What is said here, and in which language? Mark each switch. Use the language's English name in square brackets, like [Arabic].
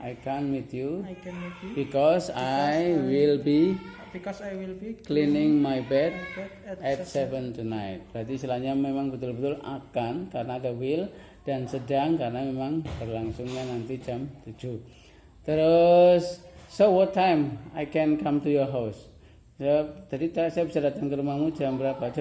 [English] I can't meet you I can meet you because I will be cleaning cleaning my bed my bed at 7 tonight. [Indonesian] Berarti istilahnya memang betul-betul akan karena ada will, dan sedang karena memang berlangsungnya nanti jam 7. Terus, [English] so what time I can come to your house? [Indonesian] Jadi saya bisa datang ke rumahmu jam berapa?